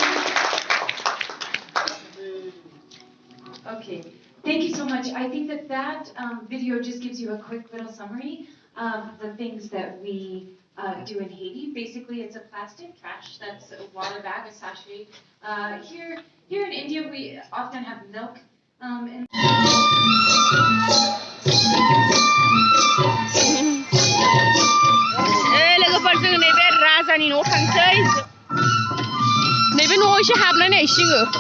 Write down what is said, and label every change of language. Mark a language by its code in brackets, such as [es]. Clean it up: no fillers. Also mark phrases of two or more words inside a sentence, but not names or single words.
[en] Okay, thank you so much. I think that video just gives you a quick little summary of the things that we do in Haiti. Basically, it's a plastic trash that's a water bag, a sachet. Here in India, we often have milk. [brx] लोगोफोर जों नैबे राजानि न'आव थांसै नैबे न'आव एसे हाबनानै जोङो